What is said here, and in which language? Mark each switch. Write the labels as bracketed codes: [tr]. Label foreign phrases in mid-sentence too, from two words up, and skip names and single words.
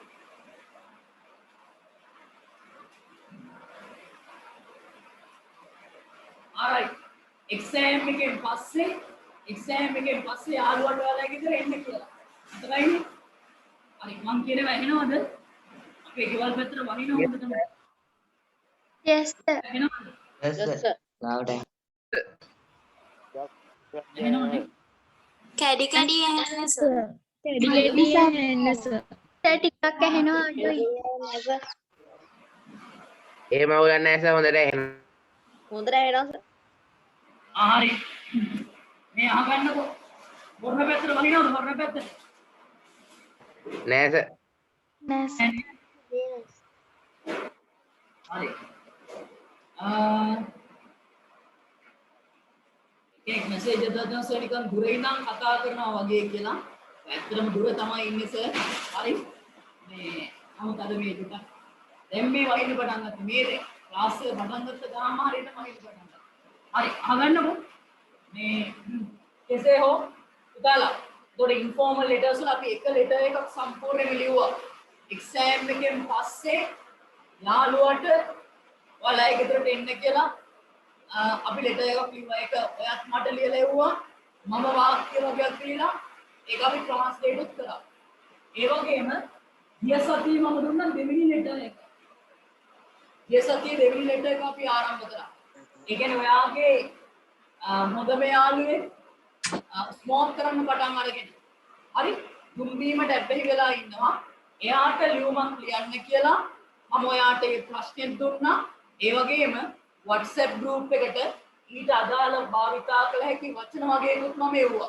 [en] alright. [si] exam එකෙන් පස්සේ යාළුවට ඔයාලා ගෙදර එන්න කියලා. මතකයිනේ? හරි මං කියනවා ඇහෙනවද? අපේ ගෙවල් පැත්තට වහින හොඳටම. [en] Yes, sir. [si] ඇහෙනවද? [en] Yes, sir. Loud and [si] ඇහෙනවද? කැඩි කැඩි ඇහෙනවා, sir. කැඩි කැඩි ඇහෙනවා, sir. ටිකක් ඇහෙනවා අඩුයි. එහෙම අවුලක් නැහැ සර් හොඳට ඇහෙනවා. හොඳට ඇහෙනවා සර්. හරි. මේ අහගන්නකො. වර්ණ පැත්තට වහිනවද වර්ණ පැත්තට? නෑ සර්. නෑ, sir. හරි. एक मैसेज देता सर निकन दूर ඉඳන් කතා කරනවා වගේ කියලා. ඇත්තටම දුර තමයි ඉන්නේ සර්. හරි. මේ නමුත් අද මේ දුක දැන් මේ වහින්න පටන් ගත්තා. මේ ක්ලාස් එක පටන් ගත්ත ගාම හරියට වහින්න පටන් ගත්තා. හරි අහගන්නකො. මේ කෙසේ හෝ පුතාලා ඒතකොට [en] informal letters [si] වල අපි එක ලෙටර් එකක් සම්පූර්ණයෙන්ම ලිව්වා. එක්සෑම් එකෙන් පස්සේ යාළුවට ඔයාලා ඒක ගෙදරට එන්න කියලා අපි ලෙටර් එකක් ලිව්වා. ඒක ඔයත් මට ලියලා එව්වා. මම වාක්‍ය වගේක් ලියලා ඒක අපි ට්‍රාන්ස්ලේට් උත් කරා. ඒ වගේම ගිය සතියේ මම දුන්නා දෙවෙනි ලෙටර් එක. ये सතියේ දෙවෙනි ලෙටර් එක අපි ආරම්භ කරා. ඒ කියන්නේ ඔයාගේ හොඳම යාළුවේ ස්මෝක් කරන්න පටන් අරගෙන. හරි? දුම්බීමට ඇබ්බැහි වෙලා ඉන්නවා. එයාට ලියුමක් ලියන්න කියලා මම ඔයාට ඒ ප්‍රශ්නෙත් දුන්නා. ඒ වගේම WhatsApp group එකට ඊට අදාළ භාවිතා කළ හැකි වචන වගේකුත් මම එව්වා.